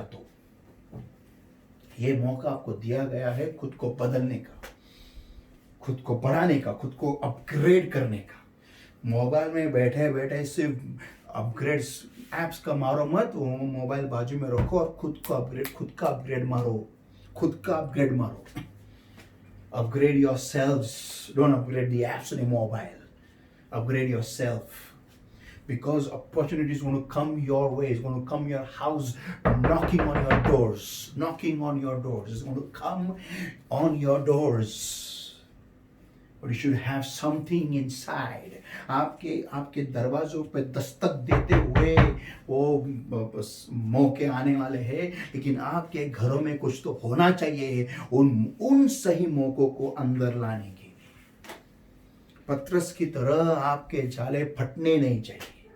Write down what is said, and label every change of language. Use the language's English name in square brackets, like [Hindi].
[Hindi] तो ये मौका आपको दिया गया है खुद को बदलने का, खुद को बढ़ाने का, खुद को अपग्रेड करने का। मोबाइल में बैठे बैठे सिर्फ अपग्रेड्स एप्स का मारो मत, वो मोबाइल बाजू में रखो और खुद का अपग्रेड मारो, खुद का अपग्रेड मारो। [English] Upgrade yourselves. Don't upgrade the apps on your mobile. Upgrade yourself. Because opportunity is going to come your way. It's going to come your house, knocking on your doors. Knocking on your doors. It's going to come on your doors. But you should have something inside. [Hindi] आपके दरवाजों पे दस्तक देते हुए वो मौके आने वाले हैं, लेकिन आपके घरों में कुछ तो होना चाहिए उन सही मौकों को अंदर लाने के लिए। पतरस की तरह आपके जाले फटने नहीं चाहिए।